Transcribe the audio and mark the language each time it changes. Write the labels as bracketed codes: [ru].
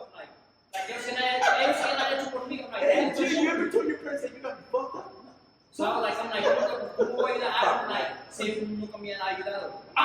[en] I'm like, [es] ellos siguen hecho por mí. I'm like, [en] Did you ever tell your parents that you got me fucked up? So I'm like, [es] ¿cómo voy a ir a like, si nunca me han ayudado?